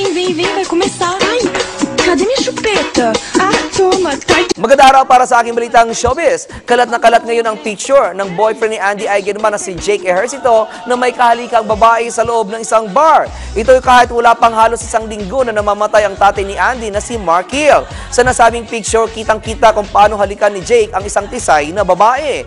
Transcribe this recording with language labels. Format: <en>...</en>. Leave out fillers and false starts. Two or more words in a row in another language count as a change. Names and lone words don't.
<pt>vem, vai começar. Ai, cadê minha chupeta? Ah, toma, tá.</pt> <tl>Magandang araw para sa aking balitang showbiz. Kalat na kalat ngayon ang picture ng boyfriend ni Andy Eigenman na si Jake Ejercito na may kahalikang babae sa loob ng isang bar. Ito'y kahit wala pang halos isang linggo na namamatay ang tatay ni Andy na si Mark Hill. Sa nasabing picture, kitang-kita kung paano halikan ni Jake ang isang tisay na babae.</tl>